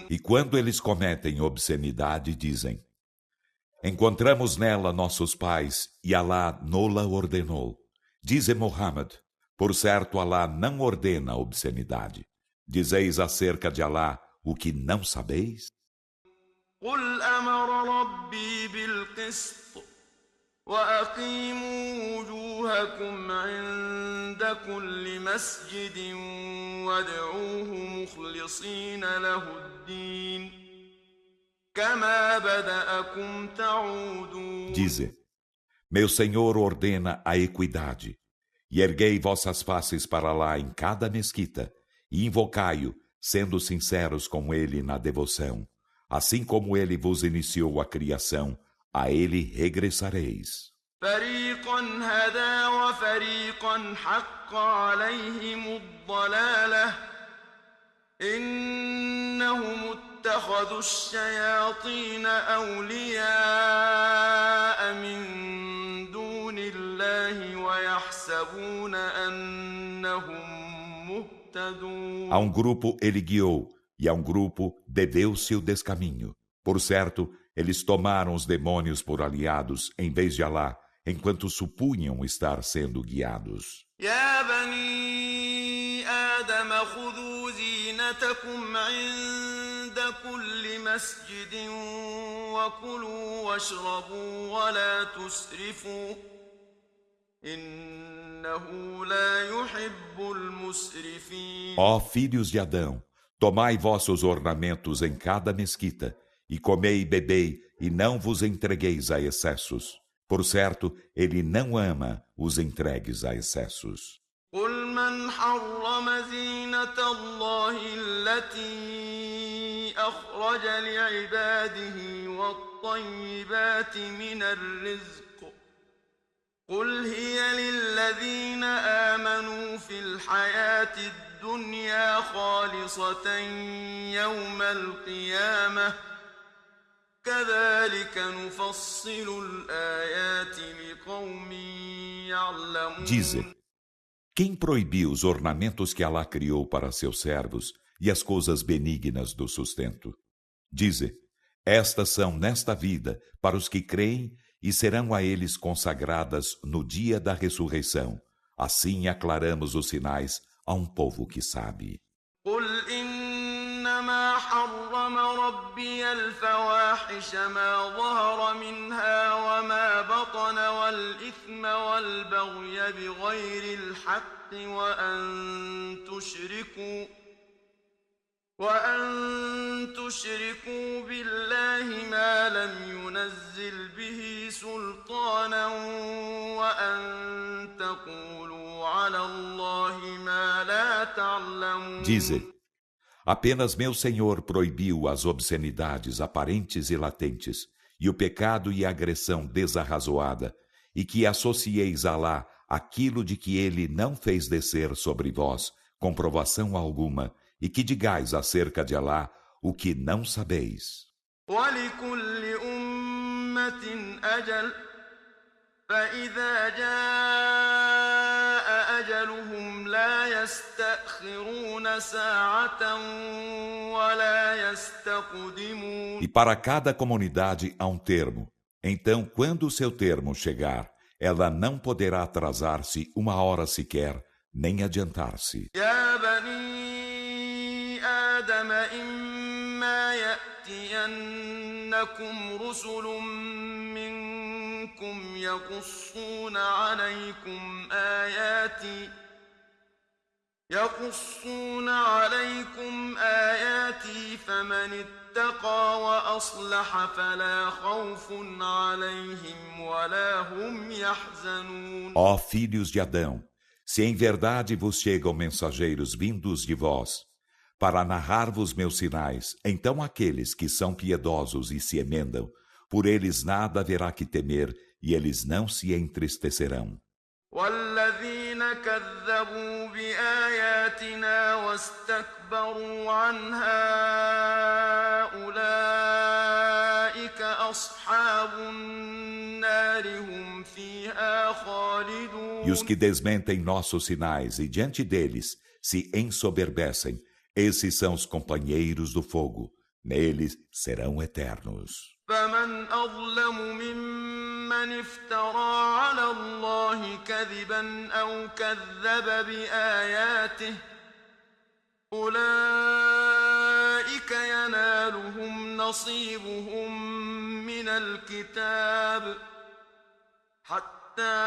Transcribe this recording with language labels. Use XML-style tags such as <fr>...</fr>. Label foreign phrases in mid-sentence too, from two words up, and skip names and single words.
<pt>E quando eles cometem obscenidade, dizem: Encontramos nela nossos pais, e Alá nola ordenou. Dize Muhammad: Por certo, Alá não ordena a obscenidade. Dizeis acerca de Alá o que não sabeis?</pt> <ar>قل أمر ربي بالقسط وأقيموا وجوهكم عند كل مسجد وادعوه مخلصين له الدين كما بدأكم تعودون.</ar> <pt>Dize: Meu Senhor ordena a equidade, e erguei vossas faces para lá em cada mesquita, e invocai-o, sendo sinceros com ele na devoção. Assim como ele vos iniciou a criação, a ele regressareis.</pt> <ar>فريقا هدى وفريقا حق عليهم الضلالة إنهم اتخذوا الشياطين أولياء من دون الله ويحسبون أنهم مهتدون.</ar> <pt>A um grupo ele guiou, e a um grupo deveu-se o descaminho. Por certo, eles tomaram os demônios por aliados em vez de Alá, enquanto supunham estar sendo guiados.</pt> <ar>يا بني آدم خذوا زينتكم عند كل مسجد وكلوا واشربوا ولا تسرفوا إنه لا يحب المسرفين.</ar> <pt>Ó filhos de Adão, tomai vossos ornamentos em cada mesquita, e comei e bebei, e não vos entregueis a excessos. Por certo, ele não ama os entregues a excessos.</pt> <ar>قل من حرم زينة الله التي أخرج لعباده والطيبات من الرزق قل هي للذين آمنوا في الحياة الدنيا الدنيا خالصة يوم القيامة كذلك نفصل الآيات لقوم</ar> <pt>Dize,</pt> <ar>يعلمون.</ar> <pt>quem proibiu os ornamentos que Alá criou para seus servos e as coisas benignas do sustento? Dize, estas são nesta vida para os que creem e serão a eles consagradas no dia da ressurreição. Assim aclaramos os sinais a um povo que sabe.</pt> <ar>قل إنما حرم ربي الفواحش ما ظهر منها وما بطن والإثم والبغي بغير الحق وأن تشركوا بالله ما لم ينزل به سلطانا وأن تقولوا على الله ما لا تعلمون.</ar> <pt>Dize, apenas meu Senhor proibiu as obscenidades aparentes e latentes, e o pecado e a agressão desarrazoada, e que associeis a Alá aquilo de que ele não fez descer sobre vós comprovação alguma, e que digais acerca de Alá o que não sabeis.</pt> <ar>ولكل أمة أجل فإذا جاء أجلهم لا يستأخرون ساعة ولا يستقدمون.</ar> <pt>E para cada comunidade há um termo. Então, quando o seu termo chegar, ela não poderá atrasar-se uma hora sequer, nem adiantar-se.</pt> <ar>يا بني آدم إما يأتينكم رسل منكم يقصون عليكم آياتي فمن اتقى وأصلح فلا خوف عليهم ولا هم يحزنون.</ar> <pt>Ó filhos de Adão, se em verdade vos chegam mensageiros vindos de vós, para narrar-vos meus sinais, então aqueles que são piedosos e se emendam, por eles nada haverá que temer, e eles não se entristecerão.</pt> <ar>والذين كذبوا بآياتنا واستكبروا عنها أولئك أصحاب النار هم فيها خالدون.</ar> <pt>E os que desmentem nossos sinais e diante deles se ensoberbecem, esses são os companheiros do fogo, neles serão eternos.</pt> <ar>فمن أظلم ممن افترى على الله كذبا أو كذب بآياته أولئك ينالهم نصيبهم من الكتاب حتى</ar>